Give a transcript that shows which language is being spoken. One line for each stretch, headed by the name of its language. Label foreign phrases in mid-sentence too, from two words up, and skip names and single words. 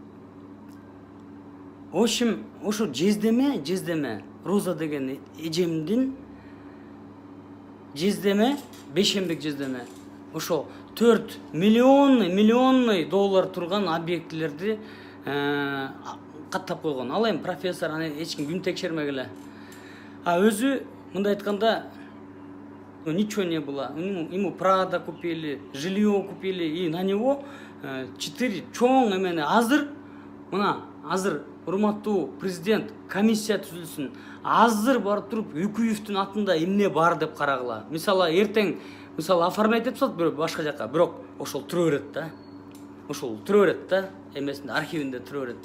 Kyrgyz: Ошим, ошо жездеме Роза деген эжемдин жездеме, Бейшембек жездеме, ошо 4 миллионный доллар турган объектилерди каттап койгон. Ал эми профессор, аны эч ким күн текшермек эле. А өзү мындай айтканда,
Russian: ничего не было. Ему Прада купили, жилье купили, и на него 4
Kyrgyz: чоң эмени. Азыр, мына, азыр урматтуу президент комиссия түзүлсүн. Азыр барып туруп Үкүевдин атында эмне бар деп карагыла. Мисалы, эртең, мисалы, оформлять этип салат бирөө башка жака, бирок ошол турө берет да. Ошол турө берет да, эмесинде, архивинде турө берет.